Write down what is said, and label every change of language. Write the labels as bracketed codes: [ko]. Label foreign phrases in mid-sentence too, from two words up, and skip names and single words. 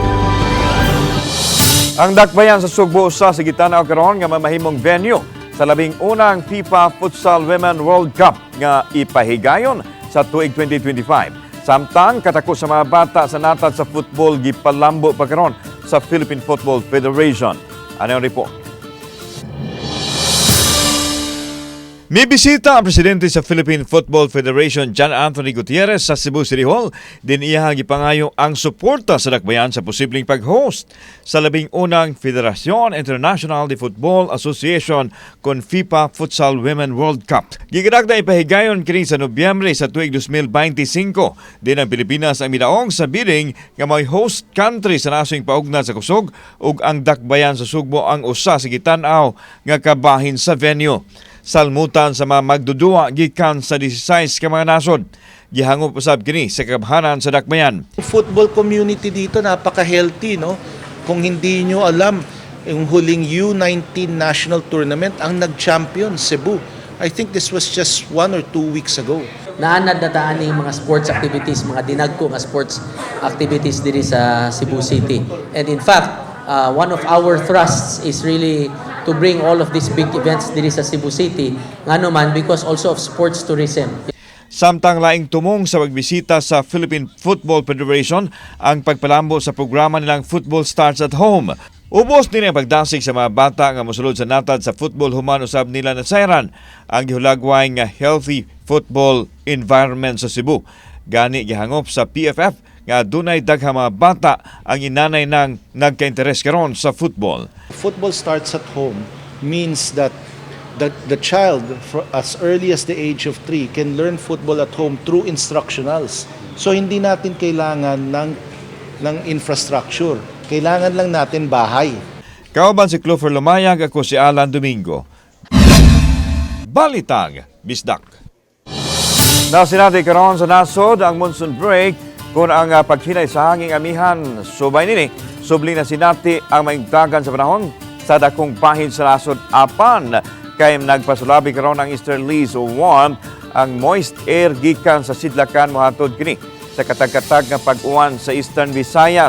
[ceb] Ang dakbayan sa Sugbo usa sa gitanaw karon nga mamahimong venue sa labing unang FIFA Futsal Women World Cup nga ipahigayon sa tuig 2025. Samtang katako sa mga bata sa natad sa football gipalambo pa karon sa Philippine Football Federation. [tl] Ano ang report? May bisita ang presidente sa Philippine Football Federation, John Anthony Gutierrez, sa Cebu City Hall. [ceb] Din iyang gipangayo ang suporta sa dakbayan sa posibleng pag-host sa labing unang Federación Internacional de Football Association kon FIFA Futsal Women World Cup. Gigadagda ipahigayon kini sa Nobyembre sa tuig 2025. Din ang Pilipinas ang midaog sa bidding nga may host country sa nasong paugna sa kusog ug ang dakbayan sa Sugbo ang usa sa gitanaw nga kabahin sa venue. Salmutan sa mga magdudua gikan sa 16 ka mga nasod. Gihangop usab kini sa kabhanan sa dakbayan. [en] Football community [tl] dito napaka-healthy, no? Kung hindi nyo alam, yung huling U19 national tournament ang nag-champion Cebu. [en] I think this was just 1 or 2 weeks ago. [ceb] Naanad na taan yung mga [en] sports activities, [ceb] mga dinagko nga [en] sports activities [ceb] diri sa Cebu City. [en] And in fact, one of our thrusts is really to bring all of these big events [ceb] diri sa Cebu City, ngano man [en] because also of sports tourism. [ceb] Samtang laing tumong sa pagbisita sa Philippine Football Federation ang pagpalambo sa programa nilang Football Starts at Home. Ubos nila ang pagdasig sa mga bata nga mosulod sa natad sa football human usab nila na sayran ang gihulagway nga [en] healthy football environment [ceb] sa Cebu. Gani gihangop sa PFF nga dunay daghang mga bata ang inanay nang nagka-interes karon sa football. [en] Football starts at home means that the child as early as the age of 3 can learn football at home through instructionals. [tl] So hindi natin kailangan ng infrastructure. Kailangan lang natin bahay. [ceb] Kauban si Clover Lumayag, ako si Alan Domingo. Balitang Bisdak. Nasinati karon sa nasod ang [en] monsoon break [ceb] kung ang paghinay sa hanging amihan subay nini, subli na sinati ang maigdagan sa panahon sa dakong bahin sa nasod apan kay nagpasulabi karon ang easterlies o warm ang [en] moist air [ceb] gikan sa sidlakan mohatod kini sa katag-katag nga pag-uwan sa Eastern Visayas.